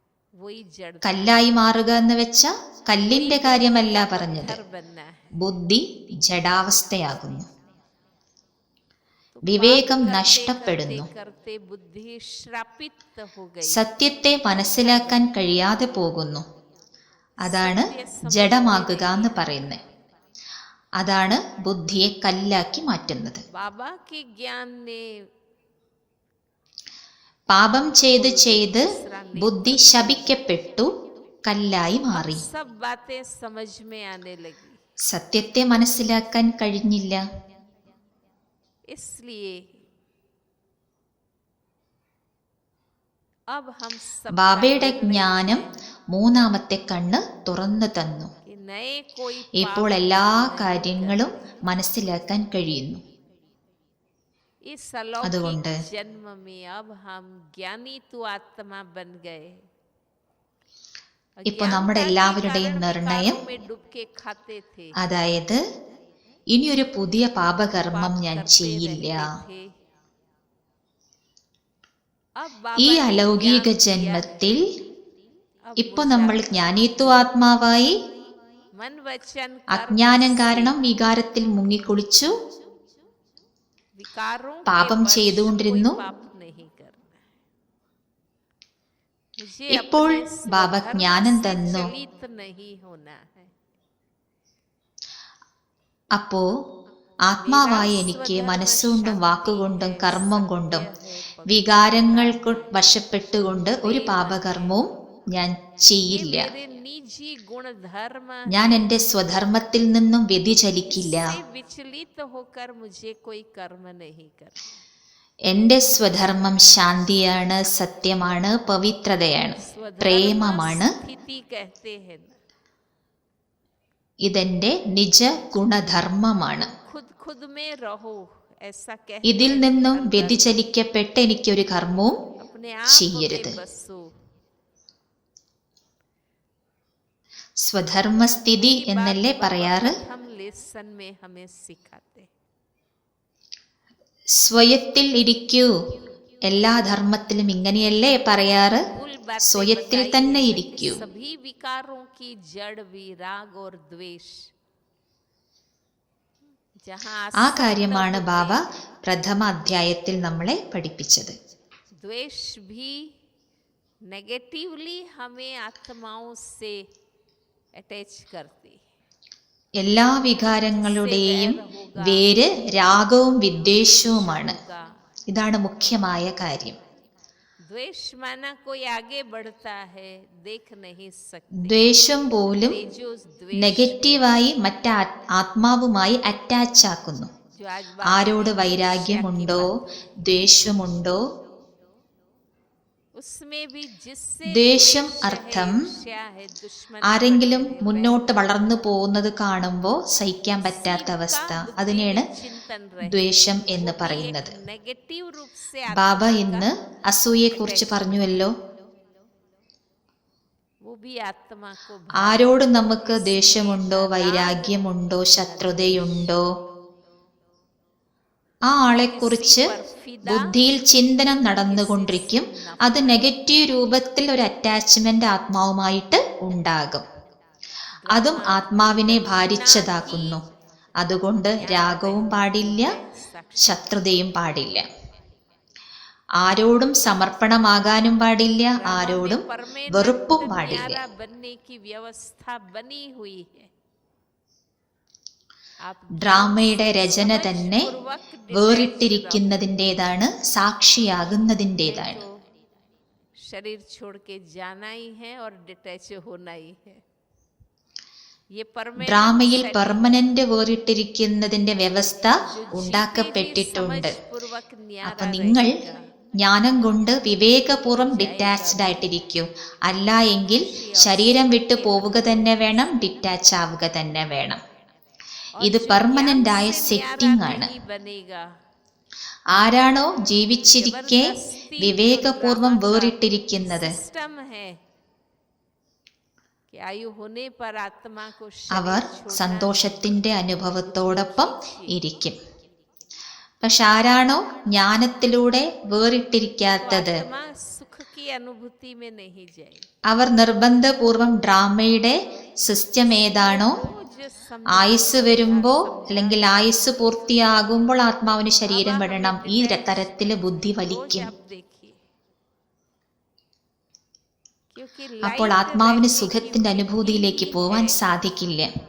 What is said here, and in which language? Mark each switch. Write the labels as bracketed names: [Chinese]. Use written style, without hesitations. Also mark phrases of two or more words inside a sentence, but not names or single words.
[Hindi] वही जड़ [Malayalam] കല്ലായി മാറുക എന്ന് വെച്ച കല്ലിന്റെ കാര്യമല്ല പറഞ്ഞത്. [Hindi] घर बनना है। [Malayalam] ബുദ്ധി ജഡാവസ്ഥയാകുന്നു, [Hindi] तो [Malayalam] വിവേകം [Hindi] पाप करते [Malayalam] നഷ്ടപ്പെടുന്നു. [Hindi] करते करते बुद्धि श्रापित हो गई। [Malayalam] സത്യത്തെ മനസ്സിലാക്കാൻ കഴിയാതെ പോകുന്നു. അതാണ് ജഡമാകുക എന്ന് പറയുന്നത്. അതാണ് ബുദ്ധിയെ കല്ലാക്കി മാറ്റുന്നത്. [Hindi] बाबा के ज्ञान ने [Malayalam] പാപം ചെയ്ത് ചെയ്ത് ബുദ്ധി ശപിക്കപ്പെട്ടു, കല്ലായി മാറി. [Hindi] सब बातें समझ में आने लगी। [Malayalam] സത്യത്തെ മനസ്സിലാക്കാൻ കഴിഞ്ഞില്ല. [Hindi] इसलिए अब हम सब [Malayalam] ബാബയുടെ ജ്ഞാനം മൂന്നാമത്തെ കണ്ണ് തുറന്നു തന്നു. [Hindi] कि नए कोई [Malayalam] ഇപ്പോൾ എല്ലാ കാര്യങ്ങളും മനസ്സിലാക്കാൻ കഴിയുന്നു. [Hindi] इस अलौकिक [Malayalam] അതുകൊണ്ട് [Hindi] जन्म में अब हम ज्ञानी तो आत्मा बन गए। [Malayalam] ഇപ്പൊ നമ്മുടെ എല്ലാവരുടെയും നിർണയം [Hindi] में डूब के खाते थे, [Malayalam] അതായത് ഇനിയൊരു പുതിയ പാപകർമ്മം ഞാൻ ചെയ്യില്ല. ഈ അലൗകിക ജന്മത്തിൽ ഇപ്പൊ നമ്മൾ ജ്ഞാനീത്വാത്മാവായി [Hindi] मन वचन [Malayalam] അജ്ഞാനം കാരണം വികാരത്തിൽ മുങ്ങിക്കുളിച്ചു [Hindi] विकारों के [Malayalam] പാപം [Hindi] वश [Malayalam] ചെയ്തുകൊണ്ടിരുന്നു. [Hindi] कोई पाप नहीं करना है। मुझे [Malayalam] ഇപ്പോൾ [Hindi] अपने [Malayalam] ബാബ [Hindi] स्वधर्म [Malayalam] ജ്ഞാനം [Hindi] से [Malayalam] തന്നു. [Hindi] चलित नहीं होना है। [Malayalam] അപ്പോ ആത്മാവായ എനിക്ക് മനസ്സുകൊണ്ടും വാക്കുകൊണ്ടും കർമ്മം കൊണ്ടും വികാരങ്ങൾ വശപ്പെട്ടുകൊണ്ട് ഒരു പാപകർമ്മവും ഞാൻ ചെയ്യില്ല. [Hindi] मेरे निजी गुण धर्म [Malayalam] ഞാൻ എൻ്റെ സ്വധർമ്മത്തിൽ നിന്നും വ്യതിചലിക്കില്ല. [Hindi] से विचलित होकर मुझे कोई कर्म नहीं करना। [Malayalam] എൻ്റെ സ്വധർമ്മം ശാന്തിയാണ്, സത്യമാണ്, പവിത്രതയാണ്, പ്രേമമാണ്. [Hindi] स्थिति कहते हैं ना, [Malayalam] ഇതെന്റെ നിജ ഗുണധർമ്മമാണ്. [Hindi] खुद खुद में रहो ऐसा कह [Malayalam] ഇതിൽ നിന്നും വ്യതിചലിക്കപ്പെട്ട് എനിക്കൊരു കർമ്മവും [Hindi] अपने आप [Malayalam] ചെയ്യരുത്. [Hindi] में बसो। [Malayalam] സ്വധർമ്മസ്ഥിതി എന്നല്ലേ പറയാറ്. [Hindi] हम लेसन में हमें सिखाते। [Malayalam] സ്വയത്തിൽ ഇരിക്കൂ. എല്ലാ ധർമ്മത്തിലും ഇങ്ങനെയല്ലേ പറയാറ്. [Hindi] मूल बातें [Malayalam] സ്വയത്തിൽ [Hindi] बताई [Malayalam] തന്നെ [Hindi] हैं कि [Malayalam] ഇരിക്കൂ. [Hindi] सभी विकारों की जड़ विराग और द्वेष। जहाँ [Malayalam] ആ കാര്യമാണ് ബാബ പ്രഥമ അധ്യായത്തിൽ നമ്മളെ പഠിപ്പിച്ചത്. [Hindi] द्वेष भी नेगेटिवली हमें आत्माओं से अटैच करती। [Malayalam] എല്ലാ വികാരങ്ങളുടെയും വേര് രാഗവും വിദ്വേഷവുമാണ്. ഇതാണ് മുഖ്യമായ കാര്യം. [Hindi] द्वेष माना कोई आगे बढ़ता है देख नहीं सकते। [Malayalam] ദ്വേഷം പോലും [Hindi] जो द्वेष [Malayalam] നെഗറ്റീവായി മറ്റ് ആത്മാവുമായി അറ്റാച്ച് ആക്കുന്നു. [Hindi] जो आज [Malayalam] ആരോട് വൈരാഗ്യമുണ്ടോ ദ്വേഷമുണ്ടോ, [Hindi] उसमें भी जिससे [Malayalam] ദ്വേഷം അർത്ഥം [Hindi] ईर्ष्या है, दुश्मन [Malayalam] ആരെങ്കിലും മുന്നോട്ട് വളർന്നു പോകുന്നത് കാണുമ്പോൾ സഹിക്കാൻ പറ്റാത്ത അവസ്ഥ, അതിനെയാണ് [Hindi] चिंतन रहे। [Malayalam] ദ്വേഷം എന്ന് പറയുന്നത്. [Hindi] नेगेटिव रूप से [Malayalam] ബാബ ഇന്ന് അസൂയയെക്കുറിച്ച് പറഞ്ഞുവല്ലോ. [Hindi] वो भी आत्मा को [Malayalam] ആരോട് നമുക്ക് ദേഷ്യമുണ്ടോ വൈരാഗ്യമുണ്ടോ ശത്രുതയുണ്ടോ, ആ ആളെക്കുറിച്ച് ബുദ്ധിയിൽ ചിന്തനം നടന്നുകൊണ്ടിരിക്കും. അത് നെഗറ്റീവ് രൂപത്തിൽ ഒരു അറ്റാച്ച്മെന്റ് ആത്മാവുമായിട്ട് ഉണ്ടാകും. അതും ആത്മാവിനെ ഭാരിച്ചതാക്കുന്നു. അതുകൊണ്ട് രാഗവും പാടില്ല, ശത്രുതയും പാടില്ല. ആരോടും സമർപ്പണമാകാനും പാടില്ല, ആരോടും വെറുപ്പും പാടില്ല. [Hindi] प्यारा बनने की व्यवस्था बनी हुई है। आप [Malayalam] ഡ്രാമയുടെ രചന തന്നെ വേറിട്ടിരിക്കുന്നതിൻ്റെതാണ്, സാക്ഷിയാകുന്നതിൻ്റെതാണ്. [Hindi] तो शरीर छोड़ के जाना ही है और डिटैच होना ही है। ये परमानेंट [Malayalam] ഡ്രാമയിൽ പെർമനന്റ് വേറിട്ടിരിക്കുന്നതിന്റെ വ്യവസ്ഥ ഉണ്ടാക്കപ്പെട്ടിട്ടുണ്ട്. [Hindi] पूर्वक [Malayalam] അപ്പൊ നിങ്ങൾ ജ്ഞാനം കൊണ്ട് വിവേകപൂർവ്വം ഡിറ്റാച്ച്ഡ് ആയിട്ടിരിക്കൂ. അല്ല എങ്കിൽ ശരീരം വിട്ടു പോവുക തന്നെ വേണം, ഡിറ്റാച്ച് ആവുക തന്നെ വേണം. ഇത് പെർമനന്റ് ആയ സെറ്റിംഗ് ആണ്. [Hindi] बनेगा। [Malayalam] ആരാണോ ജീവിച്ചിരിക്കെ വിവേകപൂർവ്വം വേറിട്ടിരിക്കുന്നത് [Hindi] सिस्टम है कि आयु होने पर आत्मा को [Malayalam] അവർ സന്തോഷത്തിന്റെ അനുഭവത്തോടൊപ്പം ഇരിക്കും. പക്ഷെ ആരാണോ ജ്ഞാനത്തിലൂടെ വേറിട്ടിരിക്കാത്തത്, [Hindi] आत्मा सुख की की अनुभूति में नहीं जाए। [Malayalam] അവർ നിർബന്ധപൂർവം ഡ്രാമയുടെ സിസ്റ്റം ഏതാണോ ആയുസ് വരുമ്പോ അല്ലെങ്കിൽ ആയുസ് പൂർത്തിയാകുമ്പോൾ ആത്മാവിന് ശരീരം വിടണം, ഈ തരത്തില് ബുദ്ധി വലിക്കും. അപ്പോൾ ആത്മാവിന് സുഖത്തിന്റെ അനുഭൂതിയിലേക്ക് പോവാൻ സാധിക്കില്ല.